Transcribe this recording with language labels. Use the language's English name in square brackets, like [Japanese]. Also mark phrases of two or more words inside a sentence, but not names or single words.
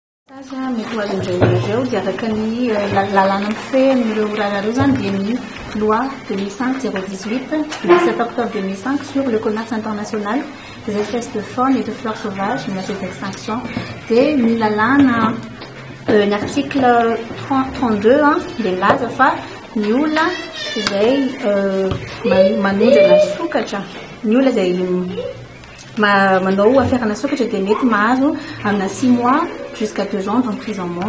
[Malagasy] Mety ho azondrareo dia araka ny lalàna mifehin'ireo rahareo zany dia ny [French] loi 2005-018 du 17 octobre 2005 sur le commerce international des espèces de faune et de flore sauvage menacées d'extinction. [Malagasy] Dia ny lalàna ny article 32 dia milaza fa ny olona izay manondrana sokatra, ny olona izay manao affaire sokatra dia mety mahazo amina [French] 6 mois jusqu'à 2 ans d'emprisonnement.